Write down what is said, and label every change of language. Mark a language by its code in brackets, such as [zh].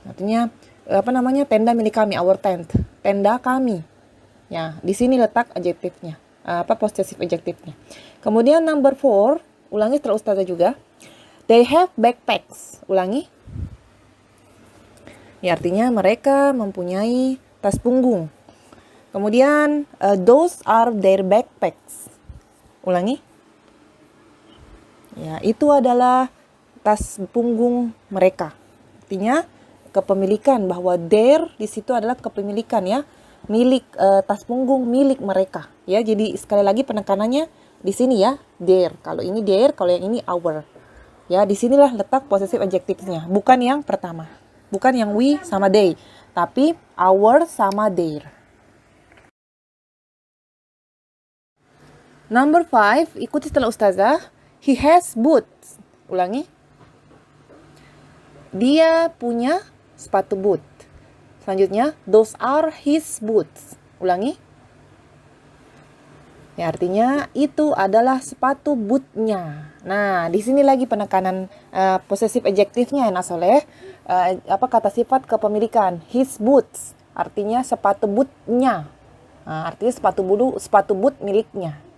[id] Artinya tenda milik kami, [en] our tent. [id] Tenda kami. Ya, di sini letak adjektifnya. Possessive adjectivenya. Kemudian number 4, ulangi setelah ustazah juga. [en] They have backpacks. [id] Ulangi. Ya, artinya mereka mempunyai tas punggung. [en] Kemudian, those are their backpacks. [id] Ulangi. Ya, itu adalah tas punggung mereka. Artinya kepemilikan, bahwa their di situ adalah kepemilikan ya, milik, tas punggung milik mereka. Ya, jadi sekali lagi penekanannya di sini ya, their. Kalau ini their, kalau yang ini our. Ya, disinilah letak possessive adjectives-nya, bukan yang pertama. Bukan yang we sama they, tapi our sama their. Number 5, ikuti setelah ustazah. [en] He has boots. Ulangi. [id] Dia punya sepatu boot. [en] Selanjutnya, those are his boots. [id] Ulangi. Ya, artinya itu adalah sepatu bootnya. Nah, di sini lagi penekanan possessive adjective-nya anak soleh. Kata sifat kepemilikan. [en] His boots. [id] Artinya sepatu bootnya. Nah, artinya sepatu boot miliknya.